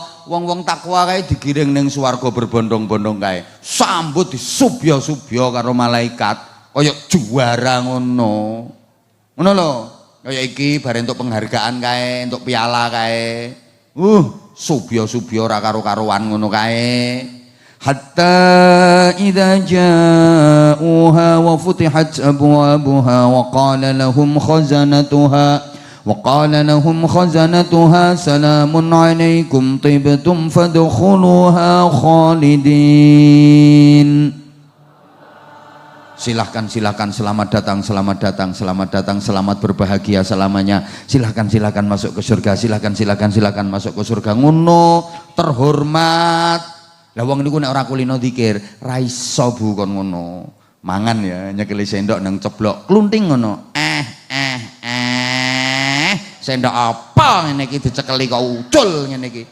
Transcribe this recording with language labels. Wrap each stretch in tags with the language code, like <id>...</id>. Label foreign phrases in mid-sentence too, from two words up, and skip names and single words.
<jv>Wong-wong takwa kae digiring ning swarga berbondong-bondong kae. Sambut disubya-subya karo malaikat kaya juara ngono. Ngono lho. Kaya iki bare entuk penghargaan kae, entuk piala kae. Subya-subya ora karo-karuan ngono kae.</jv> <ar>حتى إذا جاءوها وفتحت أبوابها وقال لهم خزنتها سلام عليكم طبتم فادخلوها خالدين.</ar> <id>Silahkan, selamat datang, selamat berbahagia selamanya. Silahkan masuk ke surga, silahkan masuk ke surga.</id> <jv>Ngono terhormat. Lah wong niku nek ora kulino zikir, ra iso Bu kon ngono. Mangan ya nyekeli sendok nang ceblok, klunting ngono. Sendok apa ngene iki dicekeli kok ucul ngene iki.</jv>